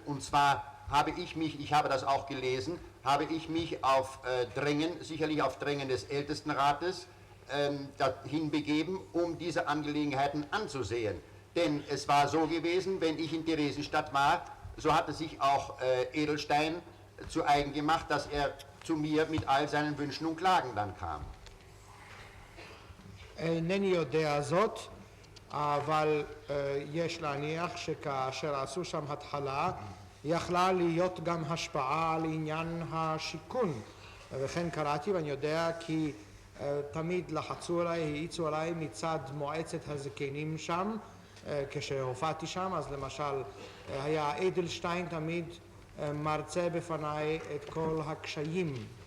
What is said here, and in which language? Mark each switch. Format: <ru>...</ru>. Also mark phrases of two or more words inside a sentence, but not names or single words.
<de>Und zwar habe ich mich, ich habe das auch gelesen, habe ich mich auf Drängen, sicherlich auf Drängen des Ältestenrates, dahin begeben, um diese Angelegenheiten anzusehen. Denn es war so gewesen, wenn ich in Theresienstadt war, so hatte sich auch Edelstein zu eigen gemacht, dass er zu mir mit all seinen Wünschen und Klagen dann kam.</de> <he>אינני יודע זאת, אבל יש להניח שכאשר עשו שם התחלה, יכלה להיות גם השפעה על עניין השיכון. וכן קראתי ואני יודע כי תמיד לחצו עליי, האיצו עליי מצד מועצת הזקנים שם, כשהופעתי שם, אז למשל היה אדלשטיין תמיד מרצה בפניי את כל הקשיים.</he>